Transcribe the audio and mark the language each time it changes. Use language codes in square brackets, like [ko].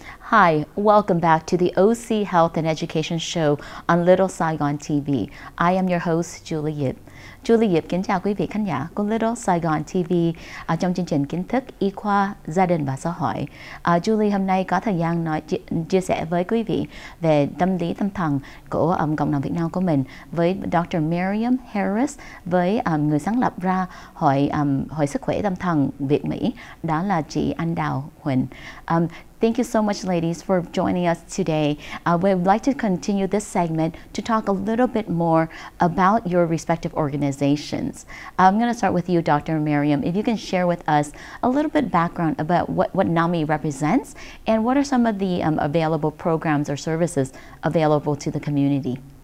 [en] Hi, welcome back to the OC Health and Education Show on Little Saigon TV. I am your host, Julie Diep. [vi] Julie Diep kính chào quý vị khán giả của Little Saigon TV trong chương trình kiến thức y khoa, gia đình và xã hội. Julie hôm nay có thời gian chia sẻ với quý vị về tâm lý tâm thần của cộng đồng Việt Nam của mình với Dr. MARIAM Harris, với người sáng lập ra Hội Sức khỏe tâm thần Việt Mỹ, đó là chị Anh Đào Huỳnh. [en] Thank you so much, ladies, for joining us today. We would like to continue this segment to talk a little bit more about your respective organizations. I'm going to start with you, Dr. MARIAM. If you can share with us a little bit background about what NAMI represents and what are some of the available programs or services available to the community.